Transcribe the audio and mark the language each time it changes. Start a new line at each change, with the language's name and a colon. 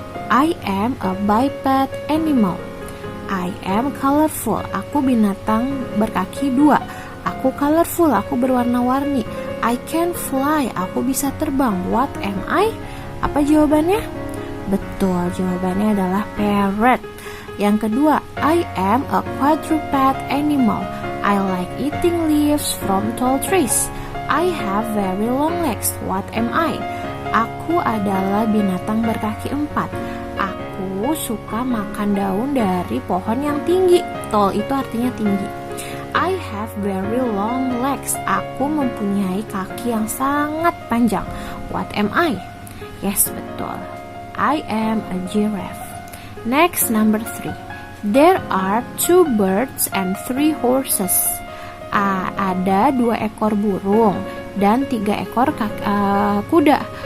English: I am a biped animal. I am colorful.
Indonesian: Aku binatang berkaki 2. Aku colorful, aku berwarna-warni.
English: I can fly,
Indonesian: aku bisa terbang.
English: What am I?
Indonesian: Apa jawabannya? Betul, jawabannya adalah parrot. Yang kedua,
English: I am a quadruped animal. I like eating leaves from tall trees. I have very long legs. What am I?
Indonesian: Aku adalah binatang berkaki 4. Aku suka makan daun dari pohon yang tinggi. Tall itu artinya tinggi.
English: I have very long legs.
Indonesian: Aku mempunyai kaki yang sangat panjang.
English: What am I? Yes, betul. I am a giraffe. Next, number 3. There are 2 birds and 3 horses.
Indonesian: Ada 2 ekor burung dan 3 ekor kuda.